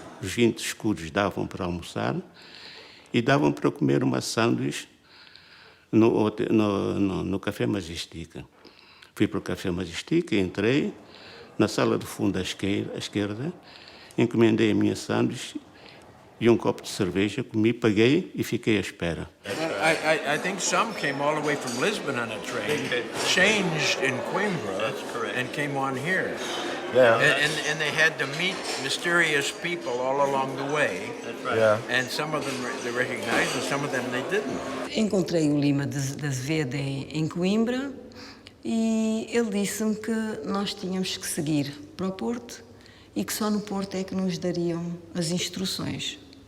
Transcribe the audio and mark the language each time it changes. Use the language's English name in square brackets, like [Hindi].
[Portuguese] Os 20 escudos davam para almoçar e davam para comer uma sanduíche no Café Majestic. Fui para o Café Majestic, entrei na sala do fundo à esquerda, encomendei a minha sanduíche e um copo de cerveja, comi, paguei e fiquei à espera. [English] I think some came all the way from Lisbon on a train, changed in Coimbra, and came on here. Yeah. And they had to meet mysterious people all along the way. That's right. Yeah. And some of them they recognized, and some of them they didn't. [Portuguese] Encontrei o Lima de Azevedo em Coimbra e ele disse-me que nós tínhamos que seguir para o Porto e que só no Porto é que nos dariam as instruções.